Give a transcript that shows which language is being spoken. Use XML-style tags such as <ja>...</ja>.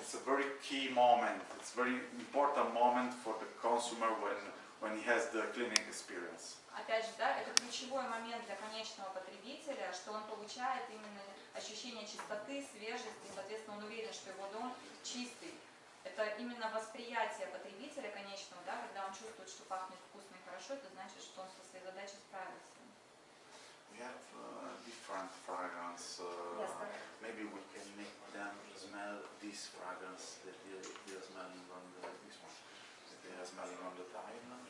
<en>It's a very key moment. It's a very important moment for the consumer when he has the cleaning experience.</en> <ru>Опять же, да, это ключевой момент для конечного потребителя, что он получает именно ощущение чистоты, свежести, соответственно, он уверен, что его дом чистый. Это именно восприятие потребителя конечного, да, когда он чувствует, что пахнет вкусно и хорошо, это значит, что он со своей задачей справился.</ru> <en>We have different fragrance. Maybe we can make them smell this fragrance that they are smelling on this one. That they are smelling on the tile.</en>